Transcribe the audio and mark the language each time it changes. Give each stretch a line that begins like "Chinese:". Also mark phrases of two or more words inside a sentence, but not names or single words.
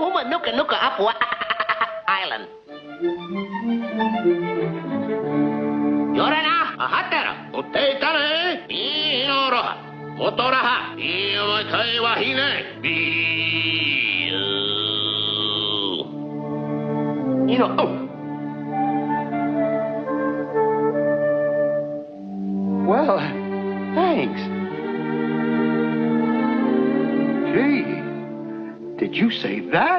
English: Nuka Nuka Apua Island. Jorana, Hatera, Uteitane, Inoroha, Motoraha, Iokai Wahine, Well, thanks. Gee, did you say that?